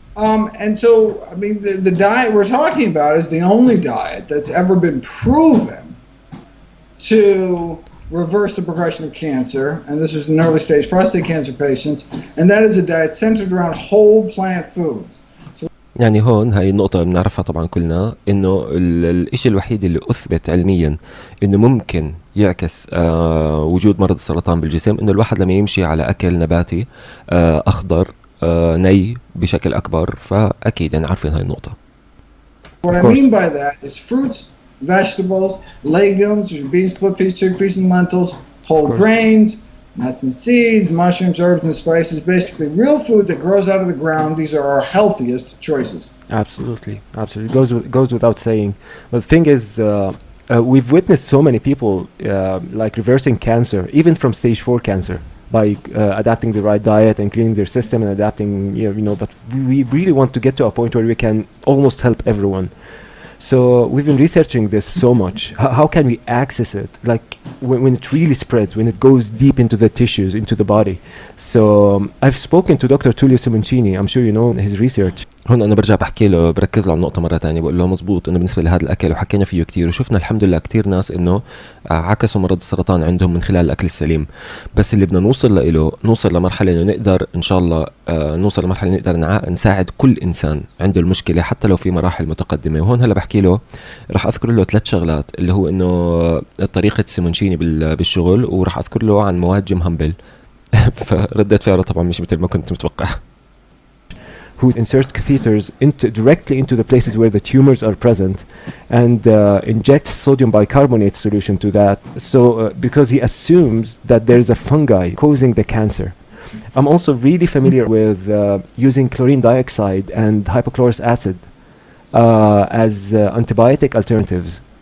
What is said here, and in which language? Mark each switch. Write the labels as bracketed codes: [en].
[en] I mean, the diet we're talking about is the only diet that's ever been proven to reverse the progression of cancer, and this was in early stage prostate cancer patients, and that is a diet centered around whole plant foods. [ar] يعني هون هاي النقطة بنعرفها طبعا كلنا، انه الاشي الوحيد اللي اثبت علميا انه ممكن يعكس وجود مرض السرطان بالجسم، انه الواحد لما يمشي على اكل نباتي اخضر ني بشكل اكبر. فاكيد يعني عارفين هاي النقطة. [en] What I mean by that is fruits, vegetables, legumes, beans, split peas, chickpeas, and lentils, whole grains, nuts and seeds, mushrooms, herbs, and spices. Basically, real food that grows out of the ground. These are our healthiest choices. Absolutely. Goes without saying. But the thing is, we've witnessed so many people like reversing cancer, even from stage 4 cancer, by adapting the right diet and cleaning their system and adapting, but we really want to get to a point where we can almost help everyone. So we've been researching this so much. How can we access it? Like when it really spreads, when it goes deep into the tissues, into the body. So I've spoken to Dr. Tullio Simoncini. I'm sure you know his research. [ar] هون انا برجع بحكي له، بركز له على النقطه مره ثانيه، بقول له مزبوط انه بالنسبه لهذا الاكل وحكينا فيه كتير، وشفنا الحمد لله كتير ناس انه عكسوا مرض السرطان عندهم من خلال الاكل السليم. بس اللي بدنا نوصل لمرحله انه نقدر ان شاء الله نوصل لمرحله نقدر نساعد كل انسان عنده المشكله حتى لو في مراحل متقدمه. وهون هلا بحكي له، راح اذكر له 3 شغلات، اللي هو انه طريقه سيمونشيني بالشغل، وراح اذكر له عن مواد جيم همبل. فردت فعله طبعا مش مثل ما كنت متوقع. [en] who insert catheters directly into the places where the tumors are present and injects sodium bicarbonate solution to that. So because he assumes that there's a fungi causing the cancer. I'm also really familiar with using chlorine dioxide and hypochlorous acid as antibiotic alternatives.